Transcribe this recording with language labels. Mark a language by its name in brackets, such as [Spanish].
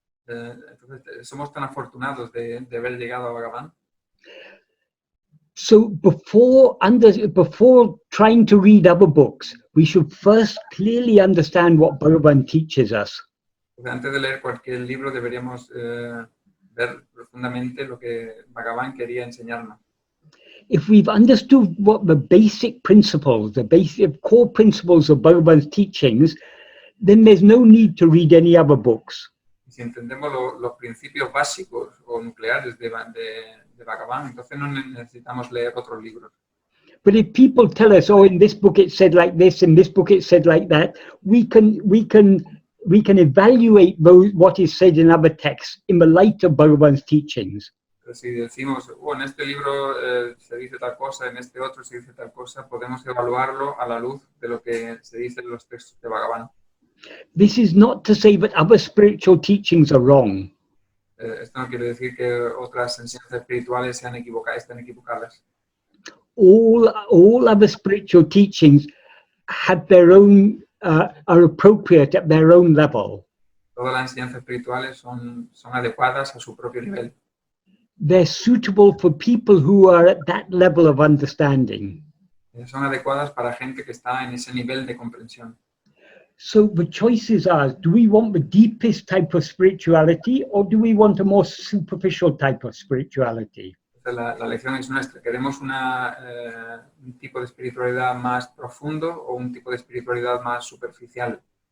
[Spanish] Entonces, somos tan afortunados de haber llegado a Bhagavan. [English] So before trying to read other books, we should first clearly understand what Bhagavan teaches us. [Spanish] Antes de leer cualquier libro deberíamos ver profundamente lo que Bhagavan quería enseñarnos. [English] If we've understood what the basic principles, the basic core principles of Bhagavan's teachings, then there's no need to read any other books. [Spanish] Si entendemos los principios básicos o nucleares de Bhagavan, entonces no necesitamos leer otros libros. [English] But if people tell us, oh, in this book it said like this, in this book it said like that, we can evaluate what is said in other texts in the light of Bhagavan's teachings. [Spanish] Pero si decimos, en este libro se dice tal cosa, en este otro se dice tal cosa, podemos evaluarlo a la luz de lo que se dice en los textos de Bhagavan. [English] This is not to say that other spiritual teachings are wrong. [Spanish] Esto no quiere decir que otras enseñanzas espirituales estén equivocadas. [English] All other spiritual teachings have their own, are appropriate at their own level. [Spanish] Todas las enseñanzas espirituales son adecuadas a su propio nivel. [English] They're suitable for people who are at that level of understanding. [Spanish] Son adecuadas para gente que está en ese nivel de comprensión. [English] So the choices are, do we want the deepest type of spirituality or do we want a more superficial type of spirituality? [Spanish] Entonces, la lección es nuestra. ¿Queremos un tipo de espiritualidad más profundo o un tipo de espiritualidad más superficial?